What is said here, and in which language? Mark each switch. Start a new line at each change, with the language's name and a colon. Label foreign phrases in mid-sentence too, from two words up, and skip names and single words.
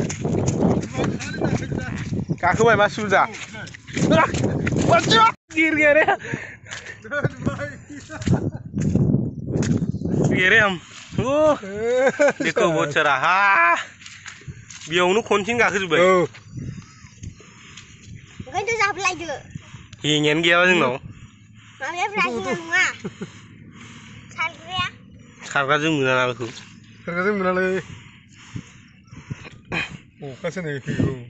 Hindi: काकू भाई मासूम जा, गिर गया रे, गिरे हम। ओ देखो बहुत सारा, हाँ
Bodo: बेयावनो खनसेनो गाखोजोब्बाय। ओंखायनोथ' जाबलायदो। हेंयानो गैयाबा जोंनाव। माबाया हेंया नङा। सारग्राया। सारग्राजों मोनाना बेखौ। सारग्राजों मोनालै। अखासो नै फैगौ।